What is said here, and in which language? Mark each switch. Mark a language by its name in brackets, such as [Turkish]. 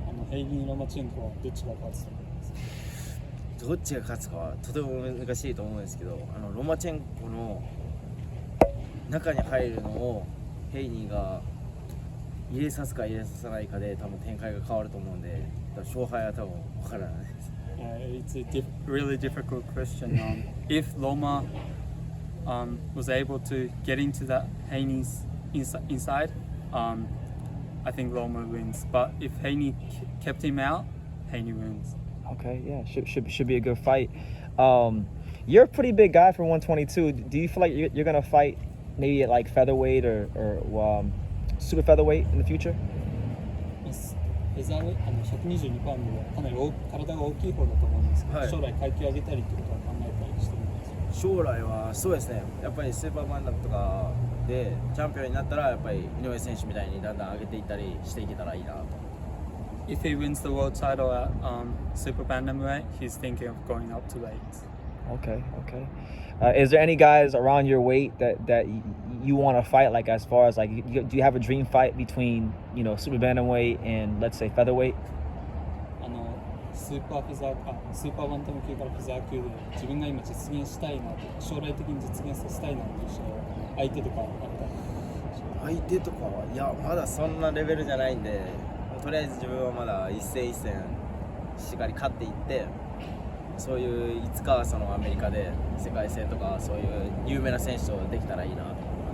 [Japanese] ヘイニー・ロマチェンコはどっちが勝つと思いますか？どっちが勝つかはとても難しいと思うんですけど、ロマチェンコの中に入るのをヘイニーが入れさすか入れさせないかで多分展開が変わると思うんで、勝敗は多分分からないです。 [English] It's a really difficult question. If Loma was able to get into that Haney's inside, I think Loma wins. But if Haney kept him out, Haney wins. Okay, yeah, should be a good fight. You're a pretty big guy for 122. Do you feel like you're gonna fight maybe at like featherweight or super featherweight in the future? [Japanese] フェザーウェイ122パウンドはかなり体が大きい方だと思うんですけど、将来階級上げたりってことは考えたりしてるんですか？将来はそうですね、やっぱりスーパーバンダムとかでチャンピオンになったらやっぱり井上選手みたいにだんだん上げていったりしていけたらいいなと。 [English] If he wins the world title at super bantamweight, he's thinking of going up to weight. Okay. Is there any guys around your weight that you want to fight? Like as far as like, do you have a dream fight between super bantamweight and let's say featherweight? [Japanese] スーパーバンタム級からフェザー級で自分が今実現したいなと、将来的に実現させたいなという相手とかあったり？相手とかはいやまだそんなレベルじゃないんで、とりあえず自分はまだ一戦一戦しっかり勝っていって、そういういつかそのアメリカで世界戦とかそういう有名な選手とできたらいいなと。